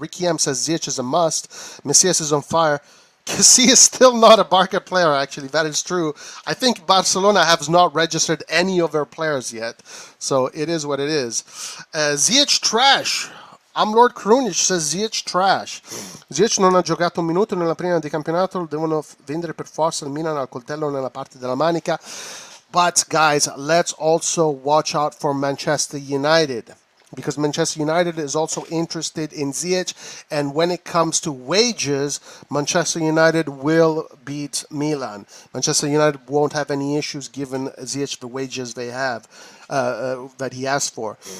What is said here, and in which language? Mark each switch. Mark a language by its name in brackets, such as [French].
[English] Ricky M says Ziyech is a must. Messias is on fire. Kessie is still not a Barca player, actually. That is true. I think Barcelona has not registered any of their players yet. So it is what it is. Ziyech trash. I'm Lord Krunic says Ziyech trash. [Italian] Ziyech non ha giocato un minuto nella prima di campionato. Lo devono vendere per forza. Il Milan ha il coltello nella parte della manica. [English] But, guys, let's also watch out for Manchester United, because Manchester United is also interested in Ziyech, and when it comes to wages, Manchester United will beat Milan. Manchester United won't have any issues given Ziyech the wages they have, that he asked for.